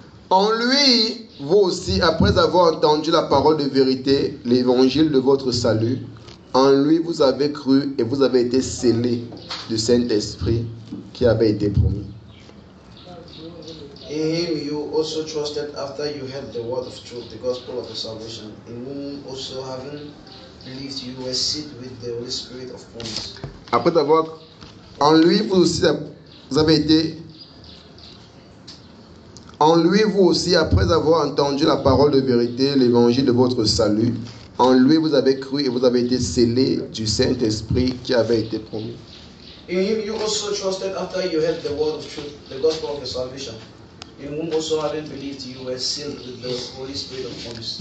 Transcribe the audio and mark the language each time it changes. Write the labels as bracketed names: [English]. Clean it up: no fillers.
[French] En lui, vous aussi, après avoir entendu la parole de vérité, l'évangile de votre salut, en lui vous avez cru et vous avez été scellés du Saint-Esprit qui avait été promis. [English] In Him you also trusted after you heard the word of truth, the gospel of your salvation, in whom also having believed you were sealed with the Holy Spirit of promise. [French] Après avoir, en lui vous aussi, vous avez été, en lui vous aussi, après avoir entendu la parole de vérité, l'évangile de votre salut, en lui vous avez cru et vous avez été scellés du Saint-Esprit qui avait été promis. [English] In Him you also trusted after you heard the word of truth, the gospel of your salvation, in whom also having believed you were sealed with the Holy Spirit of promise.